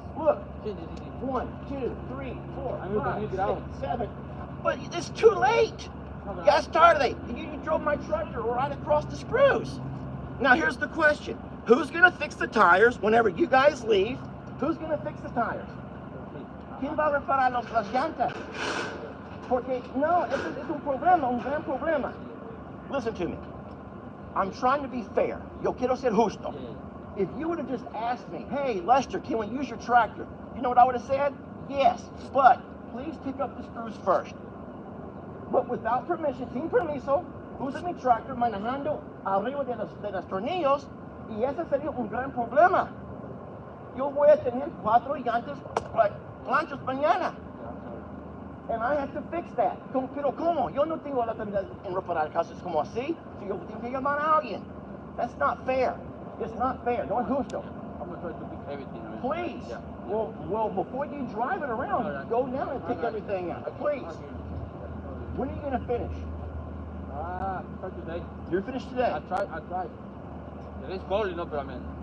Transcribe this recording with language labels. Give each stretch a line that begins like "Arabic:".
English: Look. 1, 2, 3, 4, 5, 6, 7. But it's too late. You got started late. You drove my tractor right across the screws. Now here's the question. Who's going to fix the tires whenever you guys leave? Who's going to fix the tires?
Spanish: ¿Quién va a reparar las llantas? Porque no, es un problema, un gran problema.
English: Listen to me. I'm trying to be fair.
Spanish: Yo quiero ser justo.
English: If you would have just asked me, hey, Lester, can we use your tractor? You know what I would have said? Yes, but please pick up the screws first. But without permission,
Spanish: sin permiso, usa mi tractor manejando arriba de los tornillos y ese sería un gran problema. Yo voy a tener 4 llantas planchas mañana.
English: And I have to fix that.
Spanish: Pero ¿cómo? Yo no tengo la habilidad en reparar casos como así. Si yo tengo que llamar a alguien.
English: That's not fair. It's not fair.
Spanish: No es justo.
English: I'm gonna try to pick everything. Please. Yeah. Well, before you drive it around, go down and pick everything out. Please. When are you going to finish? Try today. You're finished today? I tried. It is cold, you know, but I mean.